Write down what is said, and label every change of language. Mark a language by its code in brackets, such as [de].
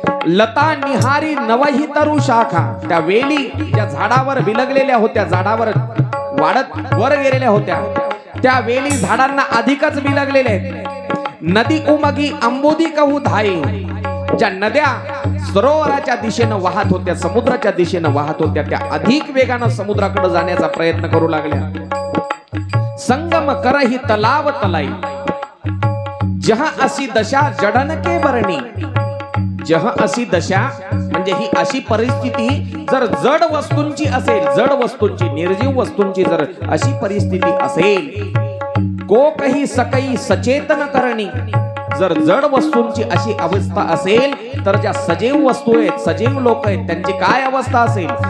[awa] लता निहारी नवहि तरु शाखा, [mr] त्या वेली ज्या झाडावर विलगलेल्या होत्या, झाडावर वाढत वर गेलेल्या होत्या, त्या वेली झाडांना अधिकच विलगलेल्या आहेत. [awa] नदी उमगी अंबुधी कहू धाई, [mr] ज्या नद्या सरोवराच्या दिशेनं वाहत होत्या, समुद्राच्या दिशेनं वाहत होत्या, त्या अधिक वेगानं समुद्राकडे जाण्याचा प्रयत्न करू लागल्या. [awa] संगम करही तलाव तलाई, जहाँ असी दशा जडन के बरणी. जहाँ असी दशा [mr] म्हणजे ही अशी परिस्थिती जर जड वस्तूंची असेल, जड वस्तूंची, निर्जीव वस्तूंची जर अशी परिस्थिती असेल, [awa] को कही सकई सचेतन करणी. [mr] जर जड वस्तूंची अशी अवस्था असेल तर ज्या सजीव वस्तू आहेत, सजीव लोक आहेत, त्यांची काय अवस्था असेल.